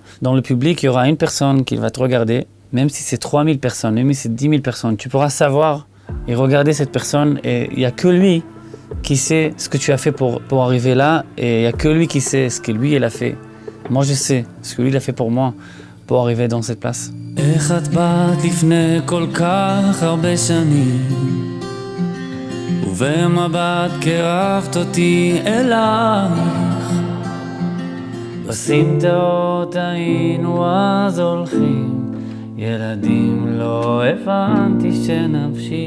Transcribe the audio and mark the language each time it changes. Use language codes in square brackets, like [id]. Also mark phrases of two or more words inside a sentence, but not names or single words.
[fr] Dans le public, il y aura une personne qui va te regarder, même si c'est 3000 personnes, même si c'est 10 000 personnes. Tu pourras savoir et regarder cette personne et il n'y a que lui qui sait ce que tu as fait pour arriver là et il n'y a que lui qui sait ce que lui, il a fait. Moi, je sais ce que lui, il a fait pour moi pour arriver dans cette place. [he] איך את באת לפני כל כך הרבה שנים ובמבט קרבת אותי אלייך בסמטאות היינו אז הולכים ילדים לא הבנתי שנפשי